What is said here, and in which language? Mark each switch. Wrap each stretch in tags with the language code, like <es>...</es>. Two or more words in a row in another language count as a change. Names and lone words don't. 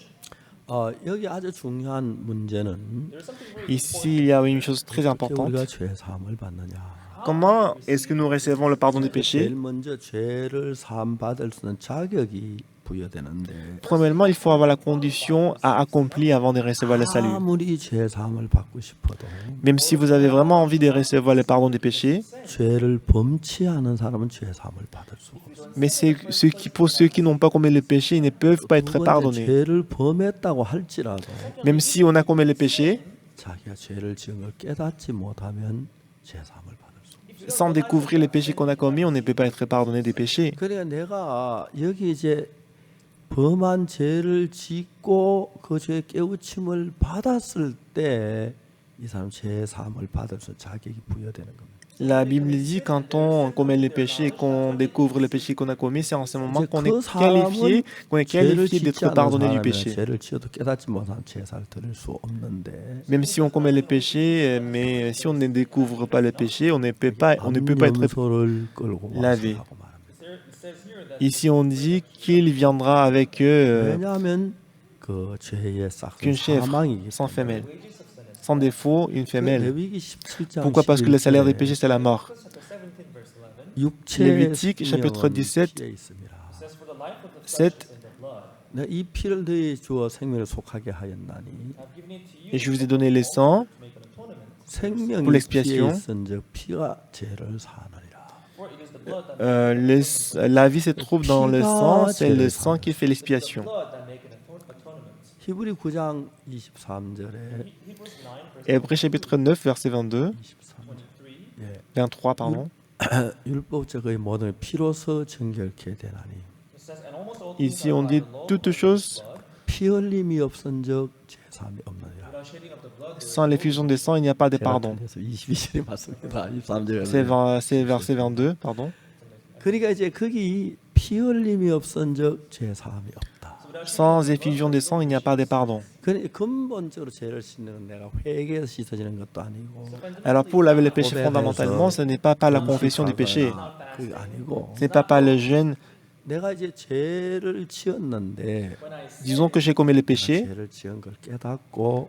<ko>여기 아주 중요한 문제는</ko> <fr>Ici, il y a une chose très importante.</fr> <ko>우리가 죄 사함을 받느냐.</ko> <fr>Comment est-ce que nous recevons le pardon des péchés?</fr> <ko>제일 먼저 죄를 사함 받을 수 있는 자격이 부여되는데</ko> <fr>Premièrement, il faut avoir la condition à accomplir avant de recevoir le salut.</fr> <ko>아무리 죄 사함을 받고 싶어도</ko> <fr>Même si vous avez vraiment envie de recevoir le pardon des péchés,</fr> <ko>죄를 범치 않은 사람은 죄 사함을 받을 수가 없어요.</ko> <fr>mais pour ceux qui n'ont pas commis le péché, ils ne peuvent pas être</fr> <ko>두 번째,</ko> <fr>pardonnés.</fr> <ko>죄를 범했다고 할지라도</ko> <fr>Même si on a commis le péché,</fr> <ko>자기가 죄를 지은 걸 깨닫지 못하면 죄 사함을 받을 수 없어요.</ko> <fr>sans découvrir les péchés qu'on a commis, on ne peut pas être pardonné des péchés.</fr> <ko>그러니까 내가 여기 이제 범한 죄를 짓고 그 죄의 깨우침을 받았을 때 이 사람 죄 사함을 받을 수 자격이 부여되는 겁니다.</ko> <fr>La Bible dit quand on commet les péchés, qu'on découvre les péchés qu'on a commis, c'est en ce moment qu'on est qualifié d'être pardonné du péché.</fr> <ko>죄를 지어도 깨닫지 못한 제사를 드릴 수 없는데</ko> <fr>Même si on commet les péchés, mais si on ne découvre pas le péché, on ne peut pas être</fr> <ko>염소를 끌고</ko> <fr>lavé.</fr> <ko>와서 하고 말합니다.</ko> <fr>Ici, on dit qu'il viendra avec eux</fr> <ko>왜냐하면 그 죄의 싹은</ko> <fr>qu'une chèvre</fr> <ko>사망이기</ko> <fr>sans</fr> <ko>때문에.</ko> <fr>femelle, sans défaut, une femelle.</fr> <ko>레위기 17장</ko> <fr>Pourquoi? Parce que le salaire des péchés, c'est la mort. Lévitique, chapitre 17, 7,</fr> <ko>이 피를 너희 주어 생명을 속하게 하였나니</ko> <fr>et je vous ai donné les sangs</fr> <ko>생명이</ko> <fr>pour</fr> <ko>피에</ko> <fr>l'expiation.</fr> <ko>있은즉 피가 죄를 사하느니라.</ko> <fr>La vie se trouve dans le sang, c'est le sang qui fait l'expiation.</fr> <ko>히브리 9장 23절에</ko> <fr>Hébreux chapitre 9, verset 22, 23, pardon.</fr> <ko>율법적의 모든 피로서 정결케 되나니</ko> <fr>Ici, on dit toutes choses,</fr> <ko>피 흘림이 없은즉 죄사함이 없느니라.</ko> <fr>sans l'effusion des sangs, il n'y a pas de pardon.</fr> <ko>22절이 맞습니다. 23절에.</ko> <fr>C'est verset 22, pardon.</fr> <ko>그러니까 이제 거기 피 흘림이 없은즉 죄사함이 없다.</ko> <fr>Sans effusion des sangs, il n'y a pas de pardon.</fr> <ko>근본적으로 죄를 씻는 건 내가 회개해서 씻어지는 것도 아니고</ko> <fr>Alors pour laver le péché fondamentalement, ce n'est pas par la confession du péché,</fr> <ko>그게 아니고</ko> <fr>ce n'est pas par le jeûne.</fr> <ko>내가 이제 죄를 지었는데</ko> <fr>Disons que j'ai commis le péché,</fr> <ko>죄를 지은 걸 깨닫고</ko>